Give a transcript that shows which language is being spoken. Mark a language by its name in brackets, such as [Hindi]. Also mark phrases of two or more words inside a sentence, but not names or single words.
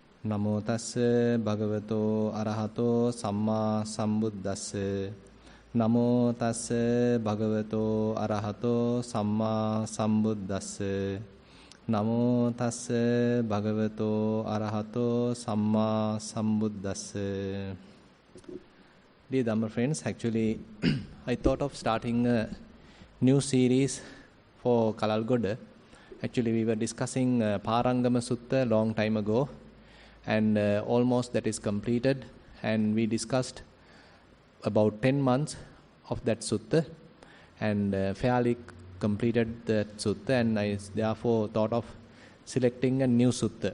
[Pali] Namo tassa bhagavato arahato samma sambuddhassa. Namo tassa bhagavato arahato samma sambuddhassa. Namo tassa bhagavato arahato samma sambuddhassa. [English] Dear Dhamma friends, actually I thought of starting a new series for Kalalgoda. Actually we were discussing Parangama Sutta long time ago, and almost that is completed, and we discussed about 10 months of that sutta and fairly completed that sutta, and I therefore thought of selecting a new sutta.